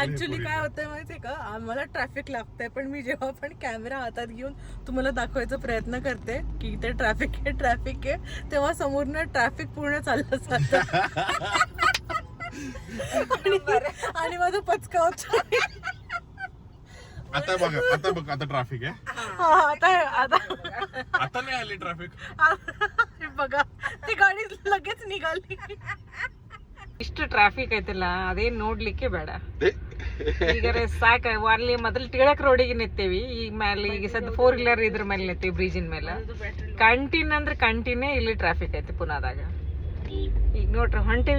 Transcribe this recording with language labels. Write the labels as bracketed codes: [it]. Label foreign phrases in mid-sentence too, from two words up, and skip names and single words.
[mr] ऍक्च्युली काय होतंय माहितीये का, आम्हाला ट्रॅफिक लागतंय, पण मी जेव्हा पण कॅमेरा हातात घेऊन तुम्हाला दाखवायचा प्रयत्न करते की इथे ट्रॅफिक आहे, तेव्हा समोरनं ट्रॅफिक पूर्ण चाललं जातं आणि माझं पचका होत. आता बघ आता ट्रॅफिक आहे. आता नाही आली ट्रॅफिक. बघा, ती गाडी लगेच निघाली. [kn] ಇಷ್ಟು ಟ್ರಾಫಿಕ್ ಐತಿಲ್ಲ, ಅದೇನ್ ನೋಡ್ಲಿಕ್ಕೆ ಬೇಡ. ಈಗ ಸಾಕ ಅಲ್ಲಿ ಮೊದಲು ಟಿಳಕ್ ರೋಡಿಗೆ ನಿಂತೇವಿ. ಈಗ ಮೇಲೆ ಈಗ ಸದ್ 4 ವೀಲರ್ ಇದ್ರ ಮೇಲೆ ನಿಂತೇವಿ, ಬ್ರಿಡ್ಜಿನ ಮೇಲೆ. ಕಂಟಿನ್ಯೂ ಅಂದ್ರೆ ಕಂಟಿನ್ಯೂ ಇಲ್ಲಿ ಟ್ರಾಫಿಕ್ ಐತಿ ಪುನಾದಾಗ. ಈಗ ನೋಡ್ರಿ ಹೊಂಟೇವಿ.